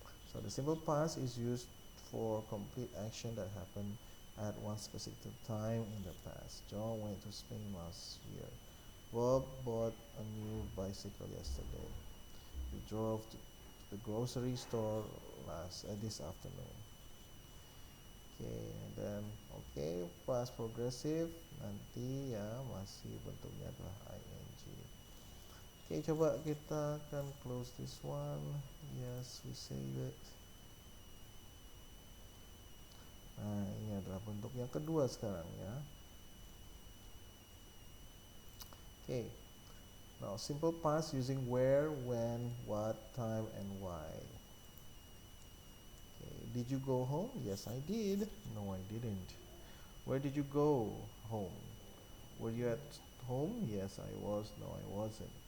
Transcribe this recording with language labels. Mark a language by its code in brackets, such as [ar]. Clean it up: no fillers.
[en] So the simple past is used for complete action that happened at one specific time in the past. John went to Spain last year. Bob bought a new bicycle yesterday. We drove to the grocery store this afternoon. Okay, and then past progressive [id] nanti ya masih bentuknya adalah ing. [en] Okay, [id] coba kita akan [en] close this one. Yes, we save it. [id] Nah, ini adalah bentuk yang kedua sekarang ya. [en] Okay. Now, simple past using where, when, what, time, and why. Okay. Did you go home? Yes, I did. No, I didn't. Where did you go home? Were you at home? Yes, I was. No, I wasn't.